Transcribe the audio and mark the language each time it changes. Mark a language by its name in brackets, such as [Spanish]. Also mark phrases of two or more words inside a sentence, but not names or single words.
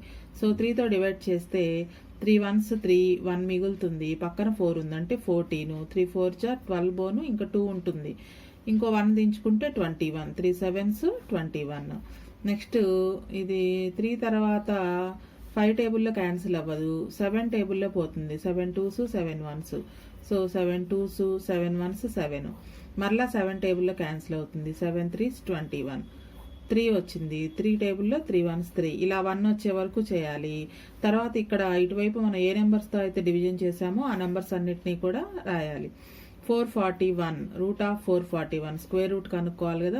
[Telugu] సో 3తో డివైడ్ చేస్తే 3 1s 3, 1 మిగులుతుంది. పక్కన 4 ఉంది అంటే 14, 3 4 జా 12 బోను ఇంకా 2 ఉంటుంది. ఇంకో 1 దించుకుంటే 21, 3 7s 21. నెక్స్ట్ ఇది 3 తర్వాత 5 టేబుల్లో క్యాన్సిల్ అవ్వదు, 7 టేబుల్లో పోతుంది. 7 2s 7 1s, సో 7 2s 7 1s 7. మరలా 7 టేబుల్లో క్యాన్సిల్ అవుతుంది. 7 3s 21. 3 వచ్చింది, 3 టేబుల్లో 3 1s 3. ఇలా 1 వచ్చే వరకు చేయాలి. తర్వాత ఇక్కడ ఇటువైపు మనం ఏ నెంబర్స్తో అయితే డివిజన్ చేసామో ఆ నెంబర్స్ అన్నిటినీ కూడా రాయాలి. 441 [English] root of [Telugu] 441 [English] square root [Telugu] కనుక్కోవాలి కదా.